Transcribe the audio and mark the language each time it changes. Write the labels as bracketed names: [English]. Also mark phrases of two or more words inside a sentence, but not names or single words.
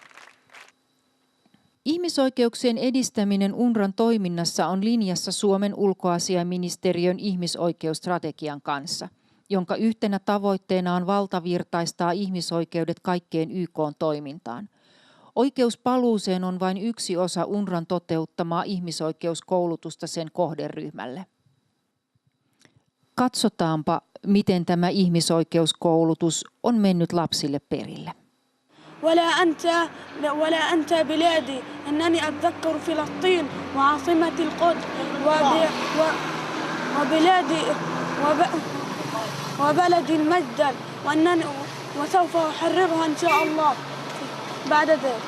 [Finnish] Ihmisoikeuksien edistäminen UNRWAn toiminnassa on linjassa Suomen ulkoasiainministeriön ihmisoikeusstrategian kanssa, jonka yhtenä tavoitteena on valtavirtaistaa ihmisoikeudet kaikkeen YK-toimintaan. Oikeus paluuseen on vain yksi osa UNRWAn toteuttamaa ihmisoikeuskoulutusta sen kohderyhmälle. Katsotaanpa, miten tämä ihmisoikeuskoulutus on mennyt lapsille perille. [Arabic] ولا أنت بلادي أنني أتذكر فلسطين وعاصمة القدس وبلادي وبلدي المجد وسوف أحررها إن شاء الله بعد ذلك.